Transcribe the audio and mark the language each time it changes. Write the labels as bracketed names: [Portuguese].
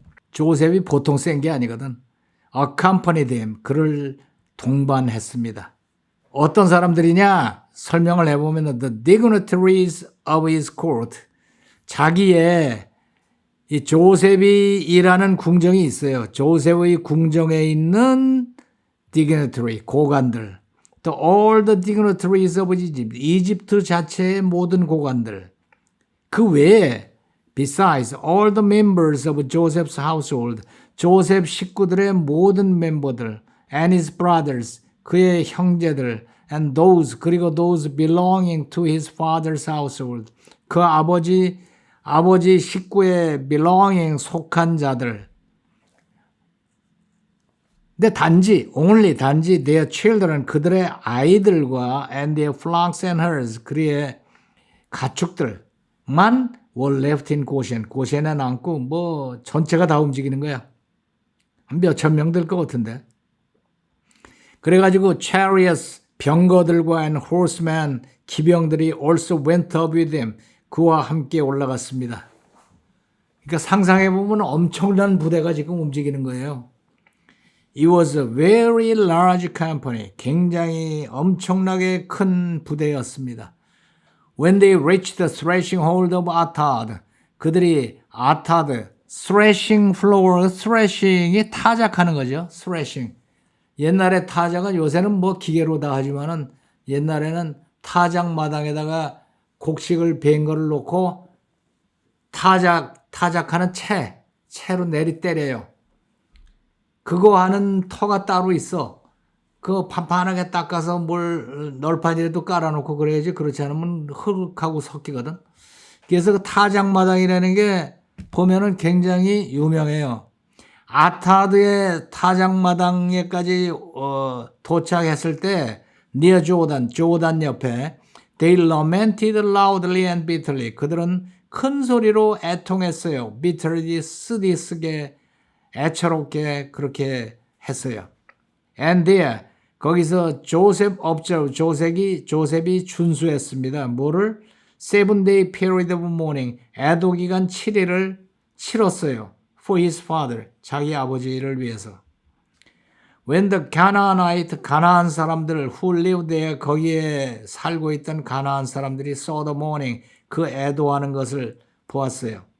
[Korean] 조셉이 보통 센 게 아니거든. [English] accompanied him, [Korean] 그를 동반했습니다. 어떤 사람들이냐? 설명을 해보면 [English] the dignitaries of his court, [Korean] 자기의 이 조셉이 일하는 궁정이 있어요. 조셉의 궁정에 있는 dignitary, 고관들. 또 [English] all the dignitaries of Egypt, [Korean] 이집트 자체의 모든 고관들. 그 외에 [English] besides all the members of Joseph's household, [Korean] 조셉 식구들의 모든 멤버들, [English] and his brothers, [Korean] 그의 형제들, [English] and those, [Korean] 그리고 [English] those belonging to his father's household, [Korean] 그 아버지 식구의 [English] belonging, [Korean] 속한 자들. 근데 단지 [English] their children, [Korean] 그들의 아이들과 [English] and their flocks and herds, [Korean] 그의 가축들만 [English] were left in [Korean] 고센에 남고 뭐 전체가 다 움직이는 거야. 한 몇천 명 될 것 같은데. 그래가지고 [English] chariots, [Korean] 병거들과 [English] and horsemen, [Korean] 기병들이 [English] also went up with him, [Korean] 그와 함께 올라갔습니다. 그러니까 상상해보면 엄청난 부대가 지금 움직이는 거예요. [English] It was a very large company, [Korean] 굉장히 엄청나게 큰 부대였습니다. [English] When they reached the threshing hold of Atad, [Korean] 그들이 아타드, [English] threshing floor, threshing이 [Korean] 타작하는 거죠. [English] threshing. [Korean] 옛날에 타작은, 요새는 뭐 기계로 다 하지만은 옛날에는 타작 마당에다가 곡식을 벤 거를 놓고 타작하는 채로 내리 때려요. 그거 하는 터가 따로 있어. 그거 판판하게 닦아서 널판이라도 깔아놓고 그래야지. 그렇지 않으면 흙하고 섞이거든. 그래서 그 타작마당이라는 게 보면은 굉장히 유명해요. 아타드의 타작마당에까지 도착했을 때 near 조단 옆에 [English] they lamented loudly and bitterly, [Korean] 그들은 큰 소리로 애통했어요. bitterly, 쓰디쓰게, 애처롭게 그렇게 했어요. [English] And there, [Korean] 거기서 조셉 [English] observed, [Korean] 조셉이 준수했습니다. 뭐를? [English] 7-day period of mourning, [Korean] 애도 기간 7일을 치렀어요. [English] For his father, [Korean] 자기 아버지를 위해서. When [English] the Canaanite, [Korean] 가나안 사람들 [English] who lived there, [Korean] 거기에 살고 있던 가나안 사람들이 [English] saw the mourning, [Korean] 그 애도하는 것을 보았어요.